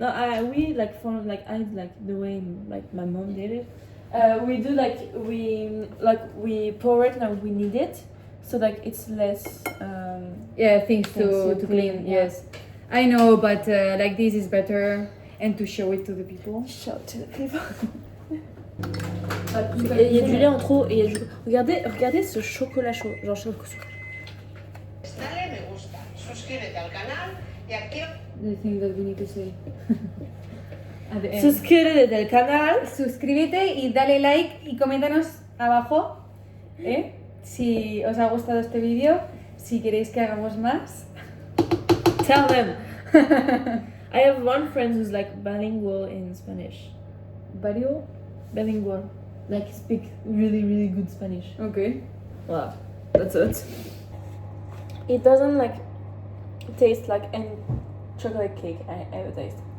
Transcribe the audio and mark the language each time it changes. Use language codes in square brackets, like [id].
[en] No, we like for like I like the way like my mom did it. We do like we pour it and we knead it, so like it's less. Yeah, things Things to to clean. clean, yeah. Yes, I know, but like this is better and to show it to the people. Show to the people. [fr] Il y a du lait en trop et il y a du... regardez ce chocolat chaud, genre chocolat. [es] Dale me gusta. suscríbete al canal y activa... [en] The thing that we need to say. At the end. [es] Suscríbete del canal. Suscríbete y dale like y coméntanos abajo si os ha gustado este vídeo, si queréis que hagamos más. [en] Tell them. I have one friend who's like bilingual in Spanish. Vario? Bilingual. Like speak really, really good Spanish. Okay. Wow. That's it. It doesn't like taste like any chocolate cake I ever taste.